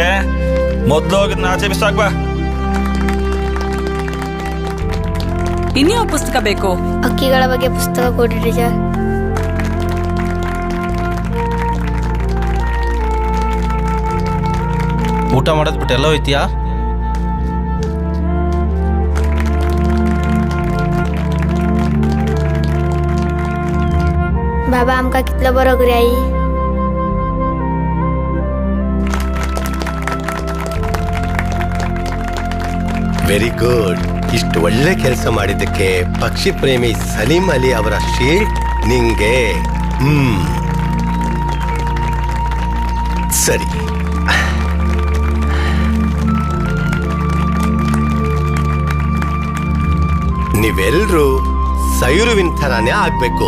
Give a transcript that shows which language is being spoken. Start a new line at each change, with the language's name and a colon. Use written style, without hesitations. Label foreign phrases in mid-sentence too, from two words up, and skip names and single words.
Kannada: ಮೊದ್ಲು ಹೋಗಿದ್ನ ಆಚೆ ಬಿಸಾಕ್ ಬಾ. ಇನ್ಯಾವ ಪುಸ್ತಕ ಬೇಕು? ಹಕ್ಕಿಗಳ ಬಗ್ಗೆ ಪುಸ್ತಕ ಕೊಡ್ರಿ ಸರ್. ಊಟ ಮಾಡೋದ್ ಬಿಟ್ಟು ಎಲ್ಲ ಹೋಯ್ತೀಯಾ?
Konkani: बाबा आमका कितलं बरोबर आई.
English: very good.
Kannada: ಇಷ್ಟು ಒಳ್ಳೆ ಕೆಲಸ ಮಾಡಿದ್ದಕ್ಕೆ ಪಕ್ಷಿ ಪ್ರೇಮಿ ಸಲೀಂ ಅಲಿ ಅವರ ಶೀಲ್ಡ್ ನಿಂಗೆ. ಸರಿ, ನೀವೆಲ್ರೂ ಸೈರುವಿನ ಥರಾನೇ ಆಗ್ಬೇಕು.